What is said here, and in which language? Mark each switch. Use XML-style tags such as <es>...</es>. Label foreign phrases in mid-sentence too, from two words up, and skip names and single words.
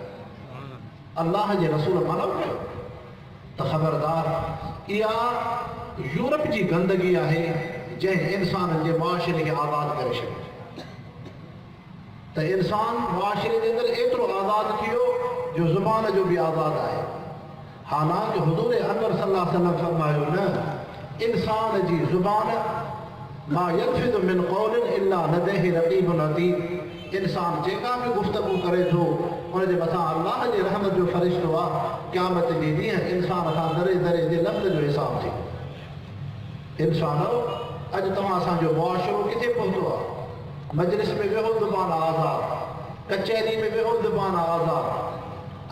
<sd>अल्लाह जे रसूल मनो कयो त ख़बरदार इहा यूरोप जी गंदगी आहे जंहिं इंसाननि जे मुआशिरे खे आज़ादु करे छॾियो। त इंसान मुआशिरे जे अंदरि एतिरो आज़ादु थियो जो ज़ुबान जो बि आज़ादु आहे। हालांकि हुज़ूर अनवर</sd> <ar>صلى الله عليه وسلم</ar> <sd>फरमायो न, इंसान जी ज़ुबान</sd> <ar>ما يلفظ من قول إلا لديه رقيب عتيد.</ar> <sd>इंसान जेका बि गुफ़्तगू करे थो उन जे मथां अल्लाह जे रहमत जो फ़रिश्तो आहे। क़यामत जे ॾींहुं इंसान खां दरे दरे जे लफ़्ज़ जो हिसाब थी। इंसानो अॼु तव्हां असांजो मुआशिरो किथे पहुतो आहे? मजलिस में वेहो ज़ुबान आज़ाद, कचहरी में वेहो ज़ुबान आज़ाद।</sd>